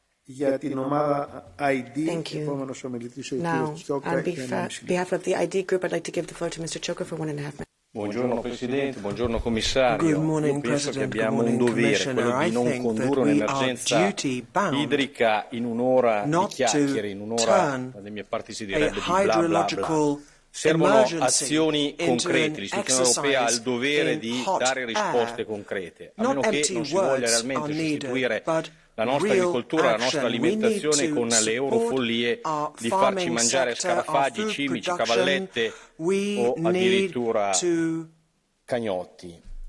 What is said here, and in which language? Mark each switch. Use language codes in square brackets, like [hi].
[el] Για την ομάδα ID, επόμενος ομιλητής ο κύριος Τσόκα. [en] On behalf of the ID group, I'd like to give the floor to Mr. Choka for 1.5 minutes. [it] Buongiorno Presidente, buongiorno Commissario. Io penso che abbiamo un dovere, quello di non condurre un'emergenza idrica in un'ora di chiacchiere, in un'ora dalle mie parti si direbbe di bla bla bla. Servono azioni concrete, l'istituzione europea ha il dovere di dare risposte concrete, a meno che non si voglia realmente sostituire la nostra agricoltura, la nostra alimentazione con le eurofollie di farci mangiare scarafaggi, cimici, cavallette o addirittura cagnotti.